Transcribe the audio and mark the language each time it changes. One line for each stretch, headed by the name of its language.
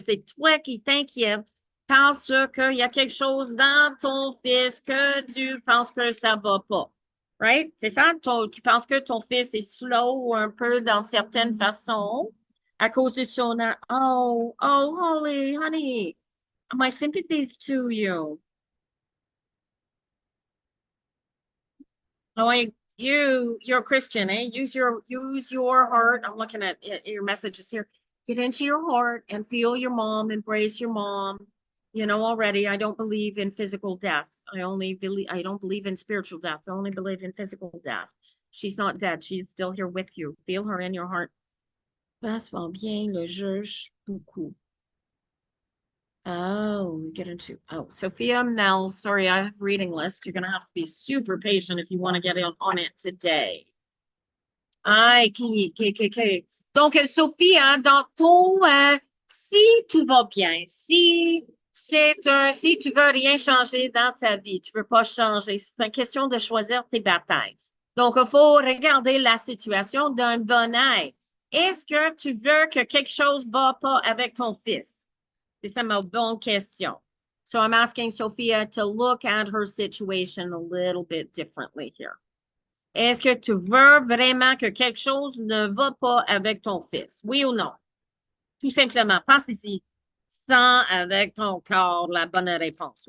French: C'est toi qui t'inquiète parce qu'il y a quelque chose dans ton fils que tu penses que ça va pas. Right? C'est ça? Tu penses que ton fils est slow un peu dans certaines façons à cause de son...
English: Oh, Holly, honey, my sympathies to you. Like you're a Christian, eh? Use your heart. I'm looking at your messages here. Get into your heart and feel your mom, embrace your mom. You know already, I don't believe in physical death. I don't believe in spiritual death. I only believe in physical death. She's not dead. She's still here with you. Feel her in your heart.
French: Passe bien le juge beaucoup.
English: Oh, we get into Sophia Mel. Sorry, I have reading list. You're gonna have to be super patient if you want to get on it today.
French: OK. Donc, Sophia, dans ton Si tout va bien, si tu veux rien changer dans ta vie, tu veux pas changer, c'est une question de choisir tes batailles. Donc, il faut regarder la situation d'un bon œil. Est-ce que tu veux que quelque chose va pas avec ton fils? C'est ça ma bonne question.
English: So I'm asking Sophia to look at her situation a little bit differently here.
French: Est-ce que tu veux vraiment que quelque chose ne va pas avec ton fils? Oui ou non? Tout simplement, pense ici, sans avec ton corps la bonne réponse.